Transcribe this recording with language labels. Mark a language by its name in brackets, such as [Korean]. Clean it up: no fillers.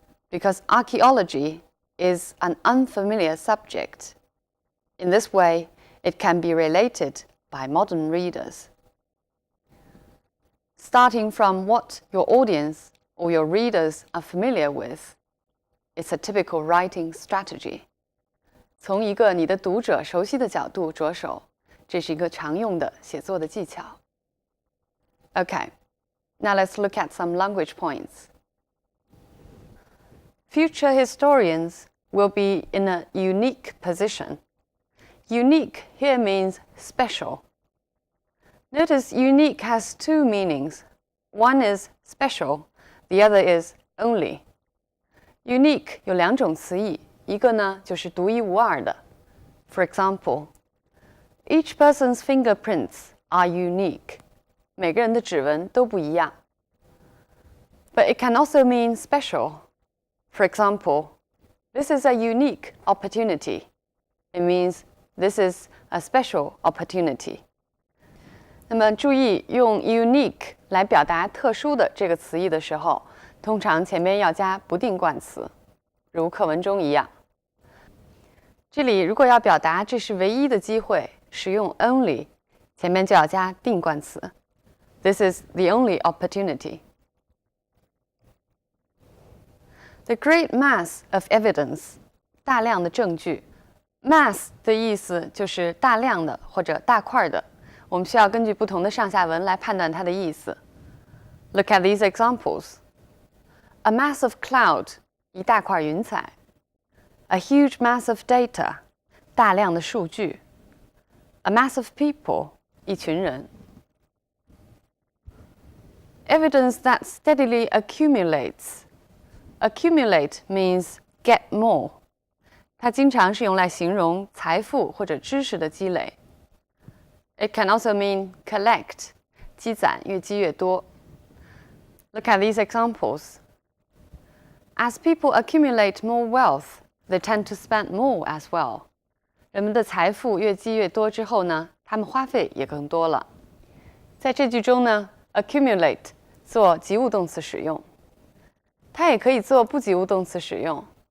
[English] Because archaeology is an unfamiliar subject. In this way, it can be related by modern readers. Starting from what your audience or your readers are familiar with, it's a typical writing strategy. [Chinese] 从一个你的读者熟悉的角度着手，这是一个常用的写作的技巧。 [English] Okay, now let's look at some language points. Future historians will be in a unique position. Unique here means special. Notice unique has two meanings. One is special, the other is only. [Chinese] Unique 有两种词义。一个呢，就是独一无二的。 [English] For example, each person's fingerprints are unique. [Chinese] 每个人的指纹都不一样。 [English] But it can also mean special. For example, This is a unique opportunity. It means this is a special opportunity. [Chinese] 那么注意用 unique 来表达特殊的这个词义的时候，通常前面要加不定冠词，如课文中一样。这里如果要表达这是唯一的机会，使用 only， 前面就要加定冠词。 [English] This is the only opportunity. The great mass of evidence， [Chinese] 大量的证据。 Mass 的意思就是大量的或者大块的，我们需要根据不同的上下文来判断它的意思。 [English] Look at these examples. A mass of cloud， [Chinese] 一大块云彩。 [English] A huge mass of data， [Chinese] 大量的数据。 [English] A mass of people， [Chinese] 一群人。 [English] Evidence that steadily accumulates. Accumulate means get more. [Chinese] 它经常是用来形容财富或者知识的积累。 [English] It can also mean collect， [Chinese] 积攒，越积越多。 [English] Look at these examples. As people accumulate more wealth, they tend to spend more as well. [Chinese] 人们的财富越积越多之后呢，他们花费也更多了。在这句中呢 ，accumulate 做及物动词使用，它也可以做不及物动词使用。